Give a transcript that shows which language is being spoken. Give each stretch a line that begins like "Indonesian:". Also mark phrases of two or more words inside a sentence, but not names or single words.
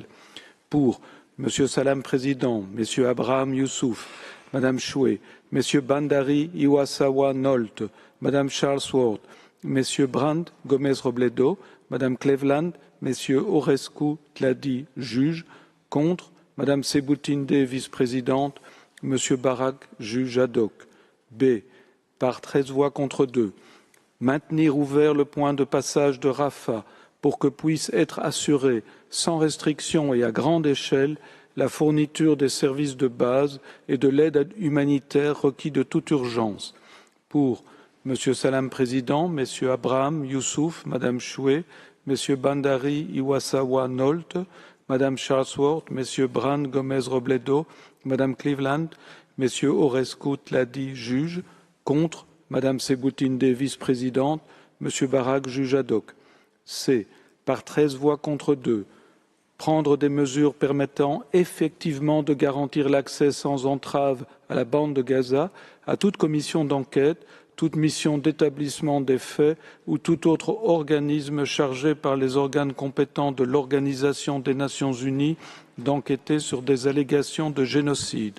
French: Pour M. Salam Président, M. Abraham Youssouf, Mme Shway, Messieurs Bandari, Iwasawa, Nolte, Madame Charlesworth, Messieurs Brandt, Gomez-Robledo, Madame Cleveland, Messieurs Orescu, Tladi, juge, contre, Madame Sebutinde, vice-présidente, Monsieur Barak, juge ad hoc. B. Par 13 voix contre 2. Maintenir ouvert le point de passage de Rafah pour que puisse être assurée, sans restriction et à grande échelle, la fourniture des services de base et de l'aide humanitaire requis de toute urgence. Pour Monsieur Salam Président, Messieurs Abraham, Youssouf, Madame Choué, Messieurs Bandari, Iwasawa, Nolte, Madame Charlesworth, Messieurs Brand, Gomez-Robledo, Madame Cleveland, Messieurs Orescu, Tladi, juge, contre, Madame Sebutinde, vice-présidente, Monsieur Barak, juge ad hoc. C. Par 13 voix contre 2. Prendre des mesures permettant effectivement de garantir l'accès sans entrave à la bande de Gaza à toute commission d'enquête, toute mission d'établissement des faits ou tout autre organisme chargé par les organes compétents de l'Organisation des Nations Unies d'enquêter sur des allégations de génocide.